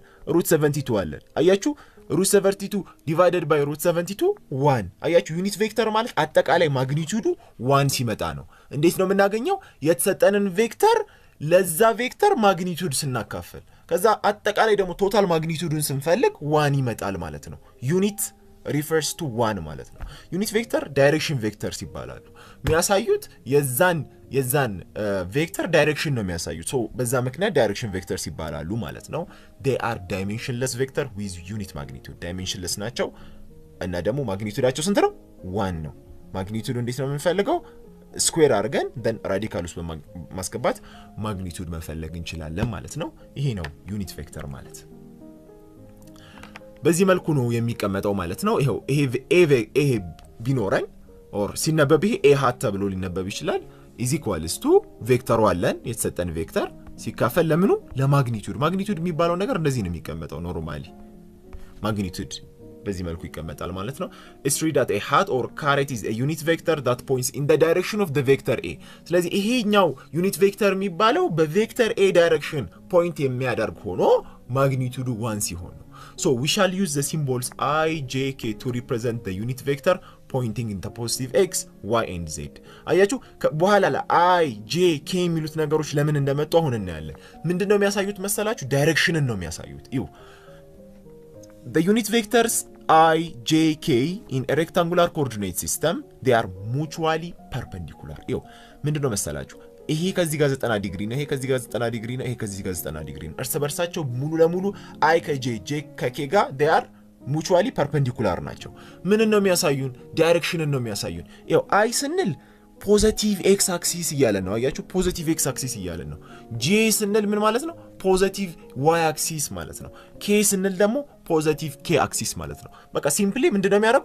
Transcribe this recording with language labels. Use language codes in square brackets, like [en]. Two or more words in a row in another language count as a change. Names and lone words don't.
[am] ሩት 72 አለን። አያችሁ ሩት 72 [en] divided by [am] ሩት 72 1። አያችሁ ዩኒት ቬክተር ማለት አጠቃላይ ማግኒቲዩዱ 1 ሲመጣ ነው። እንዴት ነው የምናገኘው? የተሰጠንን ቬክተር ለዛ ቬክተር ማግኒቲዩድ ስናካፈል ከዛ አጠቃላይ ደግሞ ቶታል ማግኒቲዩዱን ስንፈልግ 1 ይመጣል ማለት ነው። ዩኒት [en] refers to [am] 1 ማለት ነው። ዩኒት ቬክተር ዳይሬክሽን ቬክተርስ ይባላሉ። የሚያሳዩት የዛን ቬክተር ዳይሬክሽን ነው የሚያሳዩት። ሶ በዛ ምክንያት ዳይሬክሽን ቬክተርስ ይባላሉ ማለት ነው። [en] they are dimensionless vector with unit magnitude። [am] ዳይሜንሽንለስ ናቸው እና ደግሞ ማግኒቲዩዳቸው ስንት ነው? 1 ነው። ማግኒቲዩዱ እንዴት ነው የምንፈልገው? ስኩዌር አድርገን then ራዲካል ውስጥ በማስገባት ማግኒቲዩድ መፈለግ እንችላለን ማለት ነው። ይሄ ነው ዩኒት ቬክተር ማለት። በዚህ መልኩ ነው የሚቀመጠው ማለት ነው። ይሄ ቢኖረን ኦር ሲነበብ ይሄ [en] A hat [am] ተብሎ ሊነበብ ይችላል። [en] is equals to [am] ቬክተሩ አለን የተሰጠን ቬክተር ሲካፈል ለምኑ ለማግኒቲዩድ። ማግኒቲዩድ የሚባለው ነገር እንደዚህ ነው የሚቀመጠው ኖርማሊ። ማግኒቲዩድ በዚህ መልኩ ይቀመጣል ማለት ነው። [en] It's read that a hat or caret is a unit vector that points in the direction of the vector A። [am] ስለዚህ ይሄኛው ዩኒት ቬክተር የሚባለው በቬክተር A ዳይሬክሽን ፖይንት የሚያደርግ ሆኖ ማግኒቲዩዱ 1 ሲሆን ነው። [en] So we shall use the symbols I, J, K to represent the unit vector pointing in the positive X, Y and Z። [am] አያችሁ በኋላ ላይ I, J, K የሚሉት ነገሮች ለምን እንደመጡ አሁን እናያለን። ምንድነው የሚያሳዩት መሰላችሁ? ዳይሬክሽንን ነው የሚያሳዩት። [en] The unit vectors I, J, K in a rectangular coordinate system, they are mutually perpendicular። [am] ምንድነው መሰላችሁ? ይሄ ከዚህ ጋር 90 ዲግሪ ነው፣ ይሄ ከዚህ ጋር 90 ዲግሪ ነው፣ ይሄ ከዚህ ጋር 90 ዲግሪ ነው። እርስ በርሳቸው ሙሉ ለሙሉ I ከJ J ከK ጋር [en] they are mutually perpendicular [am] ናቸው። ምን ነው የሚያሳዩን? ዳይሬክሽንን ነው የሚያሳዩን። ያው አይ ስንል [en] positive X axis [am] እያለን ነው። አያችሁ [en] positive X axis [am] እያለን ነው። ጄ ስንል ምን ማለት ነው? [en] positive Y axis [am] ማለት ነው። ኬ ስንል ደግሞ [en] positive K axis [am] ማለት ነው። በቃ ሲምፕሊ ምንድነው የሚያደርጉት?